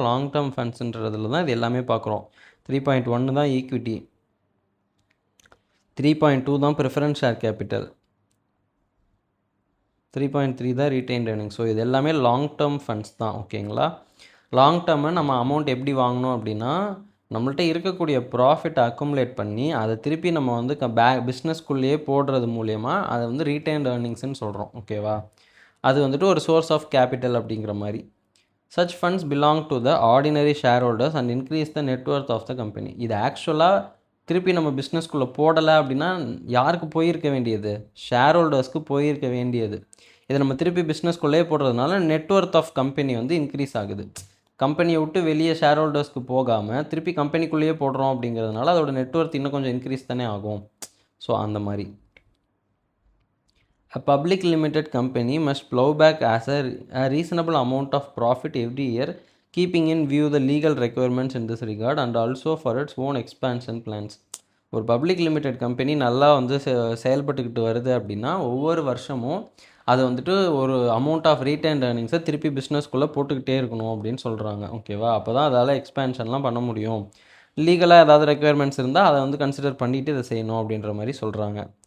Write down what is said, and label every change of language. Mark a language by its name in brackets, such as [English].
[Tamil] Long term ஃபண்ட்ஸுன்றதில் தான் இது எல்லாமே பார்க்குறோம். 3.1 தான் ஈக்விட்டி, 3.2 தான் ப்ரிஃபரன்ஸ் ஷேர் கேபிட்டல், 3.3 தான் ரீடைன்ட் ஏர்னிங்ஸ். ஸோ இது எல்லாமே லாங் டேர்ம் ஃபண்ட்ஸ் தான். ஓகேங்களா? லாங் டேர்மை நம்ம அமௌண்ட் எப்படி வாங்கணும் அப்படின்னா, நம்மள்ட்ட இருக்கக்கூடிய ப்ராஃபிட்டை அக்குமுலேட் பண்ணி அதை திருப்பி நம்ம வந்து பிஸ்னஸ்குள்ளேயே போடுறது மூலயமா அதை வந்து ரீடைன்ட் ஏர்னிங்ஸ்ன்னு சொல்கிறோம். ஓகேவா? அது வந்துட்டு ஒரு சோர்ஸ் ஆஃப் கேபிட்டல் அப்படிங்கிற மாதிரி. [English] Such funds belong to the ordinary shareholders and increase the net worth of the company. [Tamil] இது ஆக்சுவலாக திருப்பி நம்ம பிஸ்னஸ்குள்ளே போடலை அப்படின்னா யாருக்கு போயிருக்க வேண்டியது? ஷேர் ஹோல்டர்ஸ்க்கு போயிருக்க வேண்டியது. இதை நம்ம திருப்பி பிஸ்னஸ்குள்ளே போடுறதுனால நெட்ஒர்த் ஆஃப் கம்பெனி வந்து இன்க்ரீஸ் ஆகுது. கம்பெனியை விட்டு வெளியே ஷேர் ஹோல்டர்ஸ்க்கு போகாமல் திருப்பி கம்பெனிக்குள்ளேயே போடுறோம் அப்படிங்கிறதுனால அதோட நெட்ஒர்த் இன்னும் கொஞ்சம் இன்க்ரீஸ் தானே ஆகும். ஸோ அந்த மாதிரி. [English] A public limited company must plow back as a reasonable amount of profit every year keeping in view the legal requirements in this regard and also for its own expansion plans. [Tamil] ஒரு public limited company நல்லா வந்து செயல்பட்டுக்கிட்டு வருது அப்படின்னா ஒவ்வொரு வருஷமும் அது வந்துட்டு ஒரு அமௌண்ட் ஆஃப் ரீட்டைன்ட் ஏர்னிங்ஸை திருப்பி பிஸ்னஸ்க்குள்ளே போட்டுக்கிட்டே இருக்கணும் அப்படின்னு சொல்கிறாங்க. ஓகேவா? அப்போ தான் அதால் எக்ஸ்பேன்ஷன்லாம் பண்ண முடியும். லீகலாக ஏதாவது ரெக்குயர்மெண்ட்ஸ் இருந்தால் அதை வந்து கன்சிடர் பண்ணிவிட்டு இதை செய்யணும் அப்படின்ற மாதிரி சொல்கிறாங்க.